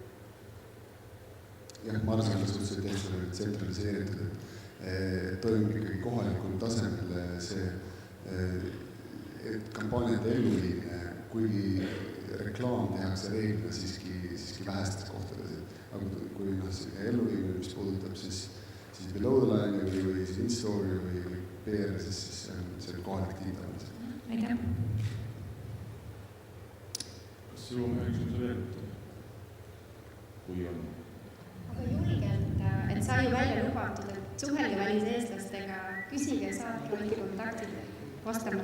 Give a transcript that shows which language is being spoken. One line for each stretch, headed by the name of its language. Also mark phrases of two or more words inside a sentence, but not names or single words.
Estonian: Jah, ma arvan, et suhteliselt täiesti tsentraliseeritud, et toimub ikkagi kohalikul tasemel see kampaaniate elluviimine, kuigi reklaam tehakse reeglina siiski vähestes kohtades, aga kui elluviimine, mis puudutab siis
English: below the line
Estonian: või in-story või PR, siis see on kohalik tiitamine. Aitäh! Kas jõuame üksuse veel? Kui on? Aga julgelt, et sai ju välja lubatud, et suhelge väliseestlastega, küsige, saatke olid kontaktid, vastame.